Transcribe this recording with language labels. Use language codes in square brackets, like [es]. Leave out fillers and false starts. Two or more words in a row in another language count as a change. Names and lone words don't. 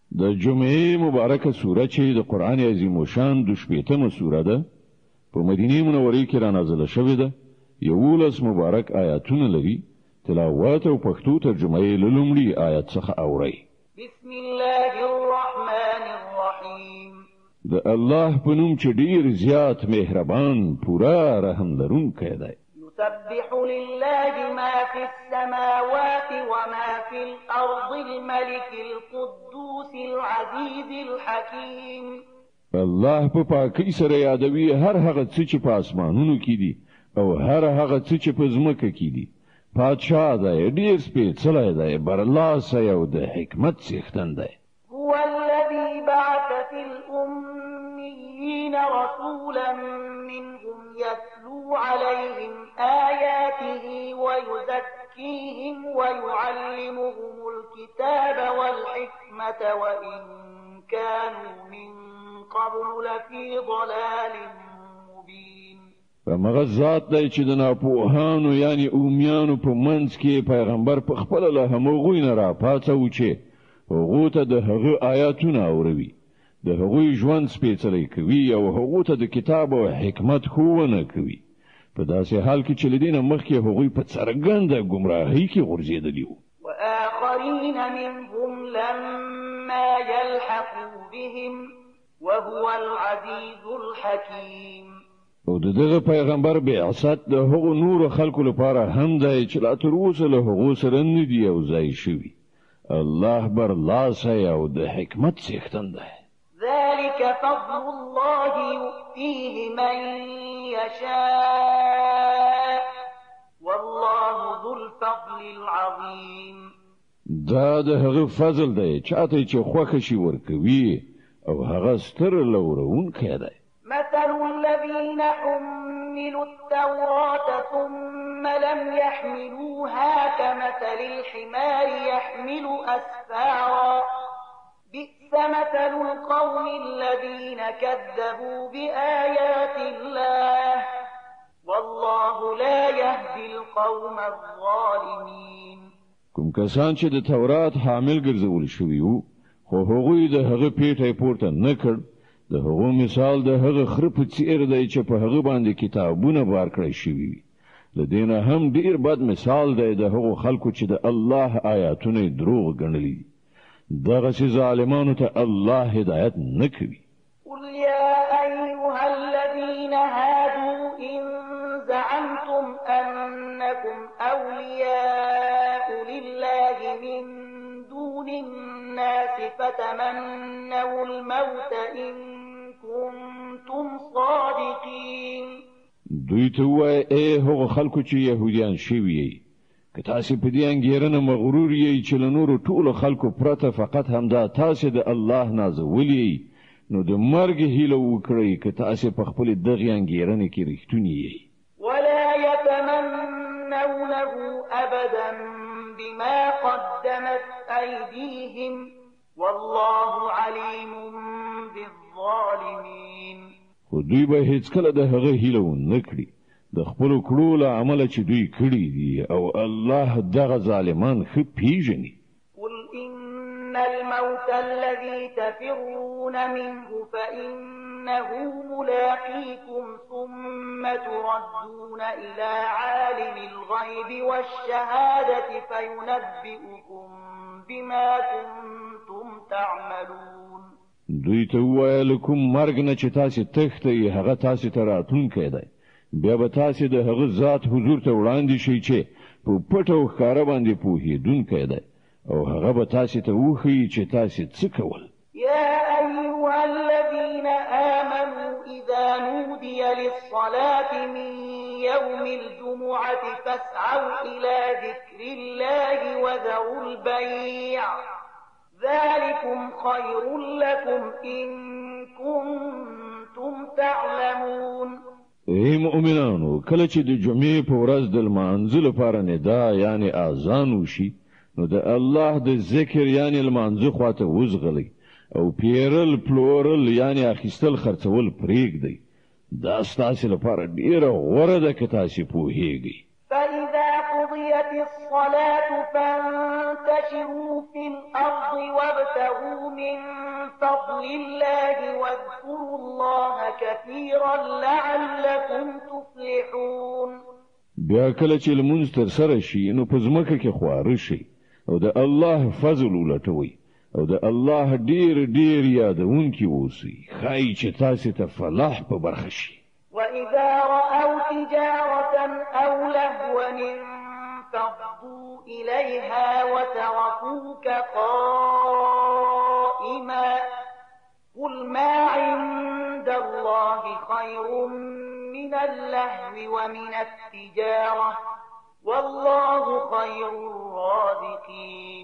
[ps] د جمعې مبارکه سوره چې د قران عظیم شان د شپږمه سوره ده په مدینه منوره کې را نازله شوې ده 11 مبارک آیاتونه لري تلاوت او پښتو ترجمه یې لومړی آیت څخه اوري [ar] بسم الله الرحمن الرحیم [ps] د الله په نوم چې ډیر زیات مهربان پورا رحم لرونکی دی [ar] يسبح لله ما في السماوات وما في الأرض الملك القدوس العزيز الحكيم [ps] الله په پاکۍ سره یادوي هر هغه څه چې په اسمانونو کې دي او هر هغه څه چې په ځمکه کې دي پادشاه دی ډیر سپېڅلی دی برلاسی او د حکمت څښتن دی [ar] هو الذي بعث في الأميين رسولا منهم يتلو عليهم آياته ويزكيهم ويعلمهم الكتاب والحكمة وإن كانوا من قبل لفي ضلال مبين [ps] فمغه ذات دی چې د ناپوهانو یعنی اومیانو په منځ کې پیغمبر په خپل له همغوی نه را پاتو چې هغه ته د هغه آیاتونه اوروي د هغه ژوند سپېڅلی کوي او هغه ته د کتاب او حکمت ښوونه کوي په داسې حال کې چې لدینه مخکې هغه په څرګنده گمراهۍ کې غورځېدلی وو [ar] وآخرين منهم لما يلحقوا بهم وهو العزيز الحكيم [ps] او دغه پیغمبر بعثت د هغو نور خلکو لپاره هم دی چې لا تر اوسه له هغو سره نه دی او ځای شوی الله برلاسی او د حکمت څښتن دی [ar] ذلك فضل الله يؤتيه من يشاء والله ذو الفضل العظيم [ps] دا د هغه فضل دی چاته چې خوښه شي ورکوي او هغه ستر لورونکی دی [ar] مثل الذين حملوا التوراة ثم لم يحملوها كمثل الحمار يحمل أسفارا بئس مثل القوم الذين كذبوا بآيات الله والله لا يهدي القوم الظالمين [ps] کوم کسان چې د تورات حامل ګرځول شوي وو خو هغوی د هغه پیټه پورته نه کړ د هغو مثال د هغه خر په څیر دی چې په هغه باندې کتابونه بار کړی شوي وي د دینه هم ډیر بد مثال دی د هغو خلکو چې د الله آیاتونه دروغ ګڼلي دغه چې ظالمانو ته الله هدایت نه کوي [ar] قل يا أيها الذين هادوا إن زعمتم أنكم أولياء لله من دون الناس فتمنوا الموت إن كنتم صادقين [ps] دوی ته وای اے هغه خلکو چې يهوديان شوي که تاسو په دې انګیرنه مغرور یې چې له نورو ټولو خلکو پرته فقط همدا تاسو د الله نازولي نو د مرګ هیله وکړئ که تاسو په خپل دغه انګیرنه کې رښتونی یې [ar] ولا يتمنونه أبدا بما قدمت أيديهم والله عليم بالظالمين [ps] خو دوی به هیڅ کله د هغه هیله نه کړي د خپل کړو له عمل چې دوی کړی دي او الله دغه ظالمان خو پیژني [ar] قل إن الموت الذي تفرون منه فإنه ملاقيكم ثم تردون إلى عالم الغيب والشهادة فينبئكم بما كنتم تعملون [ps] دوی ته وویل کوم مرګ نه چې تاسو تښتئ هغه تاسو ته راتلونکی دی بیا به تاسو د هغه ذات حضور ته وړاندې شئ چې په پټ او ښکاره باندې پوهېدونکی دی او هغه به تاسو ته وښیي چې تاسو څه کول [ar] يا أيها الذين آمنوا إذا نودي للصلاة من يوم الجمعة فاسعوا إلى ذكر الله وذروا البيع ذلكم خير لكم إن كنتم تعلمون [ps] ای مؤمنانو کله چې د جمعې په ورځ د لمانځه لپاره ندا یعنی اذان وشي نو د الله د ذکر یعنی لمانځه خواته وزغلی او پیرل پلورل یعنی اخیستل خرڅول پرېږدي دا ستاسو لپاره ډیره غوره ده که تاسو پوهیږئ [ar] فإذا قضيت الصلاة فانتشروا في الأرض وابتغوا من فضل الله واذكروا الله كثيرا لعلكم تفلحون. [ps] بیا کله چې لمونځ تر سره شي نو په ځمکه کې خواره شي او د الله فضل ولټوي او د الله ډیر ډیر یادونکي اوسئ ښایي چې تاسو ته فلاح په برخه شي. [ar] وإذا رأوا تجارة أو لهوا انفضوا إليها وتركوك قائما قل ما عند الله خير من اللهو ومن التجارة والله خير الرازقين.